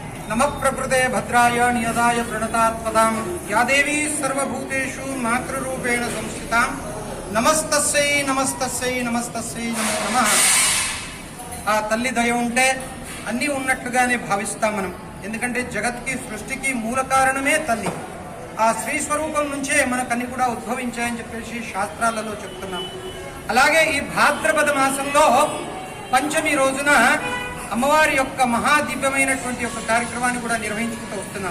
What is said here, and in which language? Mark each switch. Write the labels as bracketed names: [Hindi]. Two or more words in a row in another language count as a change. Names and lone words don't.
[Sanskrit] नमः प्रकृते भद्राय नियदाय प्रणतात्पदां या देवी सर्वभूतेषु मातृरूपेण संस्थितां नमस्तस्यै नमस्तस्यै नमस्तस्यै नमो नमः। [Telugu] ఆ తల్లి దయ ఉంటే అన్నీ ఉన్నట్లుగానే భావిస్తాం మనం. ఎందుకంటే జగత్కి సృష్టికి మూల కారణమే తల్లి. ఆ శ్రీ స్వరూపం నుంచే మనకన్నీ కూడా ఉద్భవించాయని చెప్పేసి శాస్త్రాలలో చెప్తున్నాం. అలాగే ఈ భాద్రపద మాసంలో పంచమి రోజున అమ్మవారి యొక్క మహాదివ్యమైనటువంటి యొక్క కార్యక్రమాన్ని కూడా నిర్వహించుకుంటూ వస్తున్నాం.